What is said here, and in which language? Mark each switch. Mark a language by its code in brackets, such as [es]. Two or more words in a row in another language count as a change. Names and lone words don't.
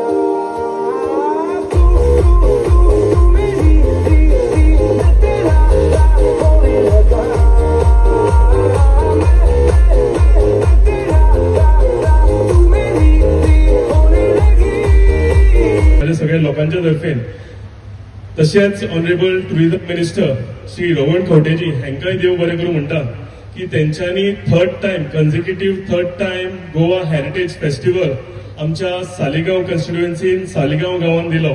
[hi] तू मेरी तेरा होने लगा तू मेरी होने लगी [kok] सगळ्या लोकांच्या तर्फेन तशेंच [en] Honourable Tourism Minister [kok] श्री रवण खंवटेजी हांकांय देव बरें करूं म्हणटा की तेंच्यांनी [en] third time [kok] गोवा हेरिटेज फेस्टिवल आमच्या सालिगांव कॉन्स्टिट्युएन्सीन सालिगांव गांवांत दिलो.